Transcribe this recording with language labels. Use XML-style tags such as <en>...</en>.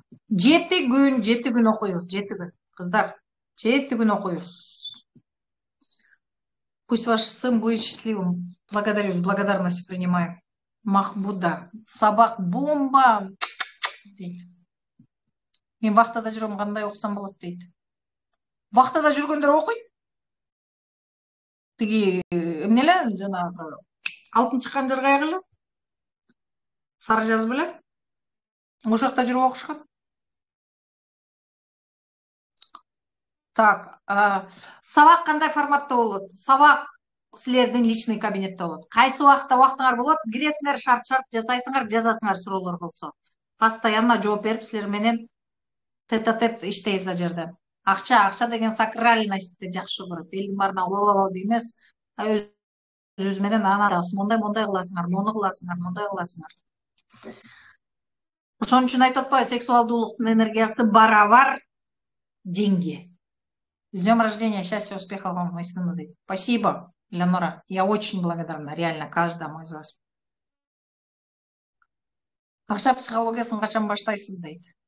<ky>7 күн окуйбуз, 7 күн. Кыздар, 7 күн окуйбуз.</ky> <ru>Пусть ваш сын будет счастливым. Благодарю, с благодарностью принимаю.</ru> <ky>Махбуда, сабак бомба. Мен вахтада жүрөм, кандай окусам болот дейт. Вахтада жүргөндөр окуйт. Тиги эмне эле жанагы алтын чыккан жаргай эле. Сары жаз беле. Ошол жакта жүрүп окушкан. Так, сабак кандай форматта болот? Сабак силердин личный кабинетте болот. Кайсы убакта убактыңар болот? Киресиңер, шарт жасайсыңар, жазасыңар суроолор болсо. Постоянно жооп берип силер менен тет-а-тет иштейбиз ал жерде. Акча деген сакральностьти жакшы көрөт. Элдин баарына ла дейт эмес. Өз менен мондай кыласыңар, мону кыласыңар, мондай кыласыңар. Ошон үчүн айтып атпайбы, сексуалдуулуктун энергиясы барабар деньги.</ky> <ru>С днем рождения, счастья, успехов вам, мой сын. Спасибо, Леонора. Я очень благодарна, реально, каждому из вас.</ru> <ky>Акча психологиясын качан баштайсыз дейт.</ky>